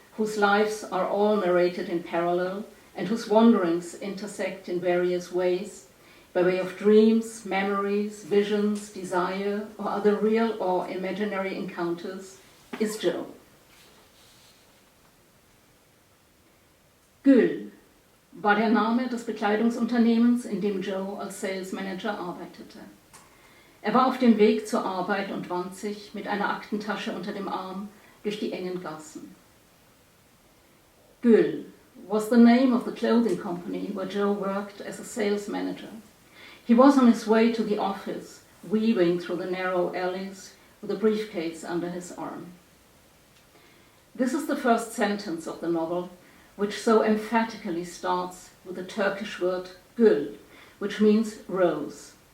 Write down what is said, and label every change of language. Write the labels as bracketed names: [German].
[English] whose lives are all narrated in parallel and whose wanderings intersect in various ways, by way of dreams, memories, visions, desire, or other real or imaginary encounters, is Joe. [German] Qu'elle war der Name des Bekleidungsunternehmens, in dem Joe als Sales Manager arbeitete. Er war auf dem Weg zur Arbeit und wand sich mit einer Aktentasche unter dem Arm durch die engen Gassen. [English] Qu'elle was the name of the clothing company where Joe worked as a sales manager. He was on his way to the office, weaving through the narrow alleys with a briefcase under his arm. This is the first sentence of the novel, which so emphatically starts with the Turkish word gül, which means rose.